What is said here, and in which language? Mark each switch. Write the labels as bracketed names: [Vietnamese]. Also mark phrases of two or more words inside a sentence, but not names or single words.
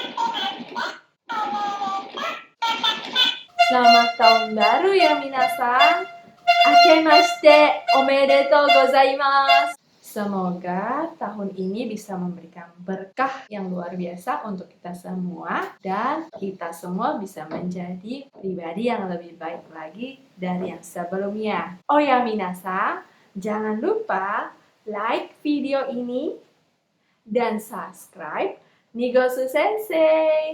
[Indonesian] selamat tahun baru ya minasan. [Japanese] あけましておめでとうございます. [Indonesian] Semoga tahun ini bisa memberikan berkah yang luar biasa untuk kita semua dan kita semua bisa menjadi pribadi yang lebih baik lagi dari yang sebelumnya. Oh ya minasan, jangan lupa like video ini dan subscribe Nigosu Sensei.